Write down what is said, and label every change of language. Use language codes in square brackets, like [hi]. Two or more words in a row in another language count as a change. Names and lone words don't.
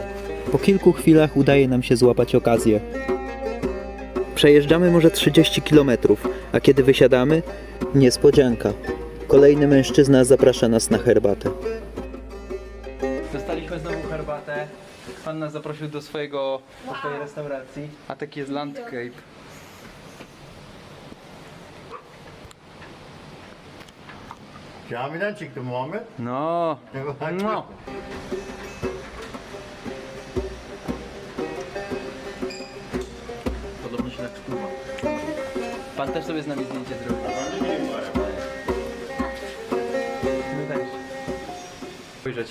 [pl] Po kilku chwilach udaje nam się złapać okazję. Przejeżdżamy może 30 km, a kiedy wysiadamy, niespodzianka. Kolejny mężczyzna zaprasza nas na herbatę. Dostaliśmy znowu herbatę. Pan nas zaprosił do swojej restauracji. A taki jest landscape. [tr] Camiden çıktı Muhammed. [pl] No. No. Podobno się tak spływa. Pan też sobie z nami zdjęcie zrobił. My też. Spojrzeć.